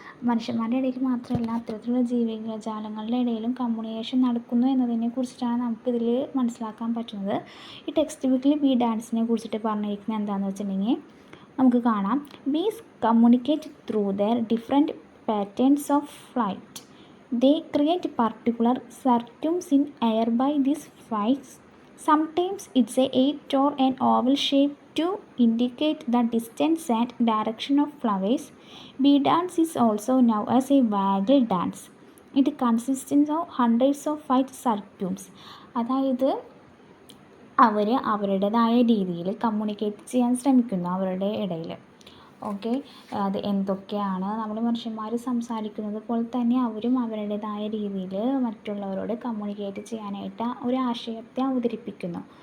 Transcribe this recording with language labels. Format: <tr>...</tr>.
<ml>മനുഷ്യന്മാരുടെ ഇടയിൽ മാത്രമല്ല, അത്തരത്തിലുള്ള ജീവജാലങ്ങളുടെ ഇടയിലും കമ്മ്യൂണിക്കേഷൻ നടക്കുന്നു എന്നതിനെ കുറിച്ചിട്ടാണ് നമുക്കിതിൽ മനസ്സിലാക്കാൻ പറ്റുന്നത്. ഈ ടെക്സ്റ്റ് ബുക്കിൽ ബി ഡാൻസിനെ കുറിച്ചിട്ട് പറഞ്ഞിരിക്കുന്നത് എന്താണെന്ന് വെച്ചിട്ടുണ്ടെങ്കിൽ നമുക്ക് കാണാം.</ml> <en>Bees communicate through their different patterns of flight. They create particular circums in air by these flights. Sometimes it's a 8 or an oval shape to indicate the distance and direction of flowers. Bee dance is also known as a waggle dance. It consists of hundreds of flight circums.</en> <ml>അതായത് അവരുടേതായ രീതിയിൽ communicate ചെയ്യാൻ ശ്രമിക്കുന്നു അവരുടെ ഇടയിൽ. Okay, അത് എന്തൊക്കെയാണ് നമ്മൾ മനുഷ്യന്മാർ സംസാരിക്കുന്നത് പോലെ തന്നെ അവരും അവരുടേതായ രീതിയിൽ മറ്റുള്ളവരോട് കമ്മ്യൂണിക്കേറ്റ് ചെയ്യാനായിട്ട് ഒരു ആശയത്തെ അവതരിപ്പിക്കുന്നു.</ml>